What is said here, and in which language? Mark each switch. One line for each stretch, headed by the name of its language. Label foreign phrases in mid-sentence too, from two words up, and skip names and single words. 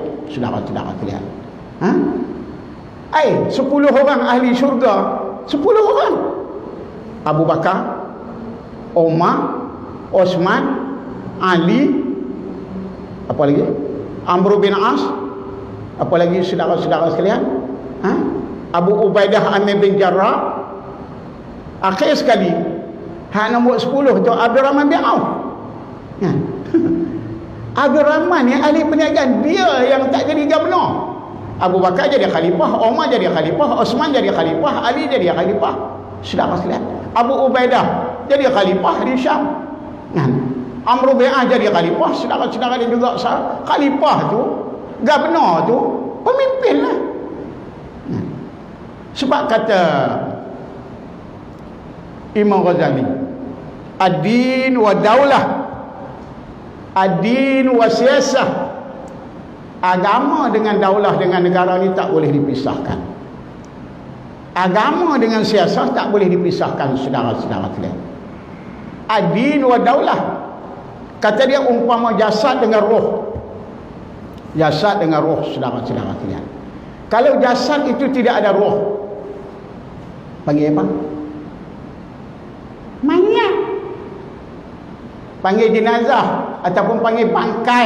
Malay: Saudara-saudara sekalian, 10 orang ahli syurga, 10 orang. Abu Bakar, Umar, Osman, Ali, apa lagi? Amr bin As, apa lagi saudara-saudara sekalian? Abu Ubaidah Amir bin Jarrah. Akhir sekali, hak nombor 10 tu Abdurrahman bin Auf. Abdurrahman yang ahli perniagaan, dia yang tak jadi gubernur. Abu Bakar jadi khalifah, Umar jadi khalifah, Osman jadi khalifah, Ali jadi khalifah. Saudara sekalian, Abu Ubaidah jadi khalifah di Syam, Amr bin As jadi khalifah. Saudara-saudara dia juga khalifah tu, gubernur tu, pemimpin lah. Sebab kata Imam Ghazali,
Arabic: الدين والدولة، الدين والسياسة,
Malay: agama dengan daulah, dengan negara ni tak boleh dipisahkan. Agama dengan siasat tak boleh dipisahkan, saudara-saudara sekalian.
Arabic: الدين والدولة,
Malay: kata dia umpama jasad dengan roh. Jasad dengan roh, saudara-saudara sekalian. Kalau jasad itu tidak ada roh, panggil apa? Mayat. Panggil jenazah ataupun panggil bangkai.